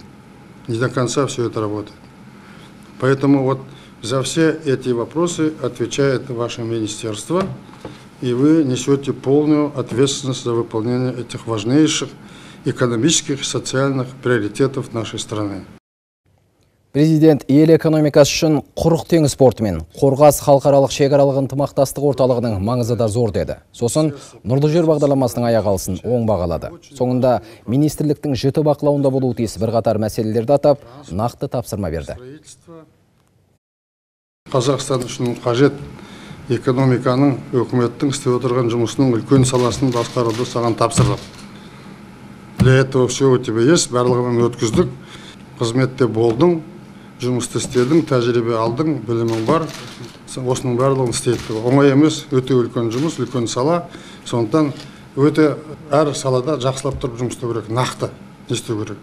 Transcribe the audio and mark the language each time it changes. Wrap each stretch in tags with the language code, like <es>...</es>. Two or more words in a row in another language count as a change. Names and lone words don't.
<ru>Не до конца все это работает. Поэтому вот за все эти вопросы отвечает ваше министерство, и вы несете полную ответственность за выполнение этих важнейших экономических и социальных приоритетов нашей страны.</ru> <kk>Президент ел экономикасы үшін құрық теңіз порты мен Қорғас халықаралық шекаралық ынтымақтастық орталығының маңызы да зор деді. Сосын Нұрлы жер бағдарламасының аяқалысын оң бағалады. Соңында министрліктің жіті бақылауында болуы тиіс бірқатар мәселелерді атап, нақты тапсырма берді. Қазақстан үшін қажет экономиканың, өкіметтің істеп отырған жұмысының үлкен саласын басқаруды саған тапсырдым.</kk> <ru>Для этого все у тебя есть,</ru> <kk>барлығын өткіздік, қызметте болдың, жұмысты істедің, тәжірибе алдың, білімің бар, осының барлығын істейді. Оңай емес, өте үлкен жұмыс, үлкен сала, сондықтан өте әр салада жақсылап тұрып жұмыс істеу керек, нақты істеу керек.</kk>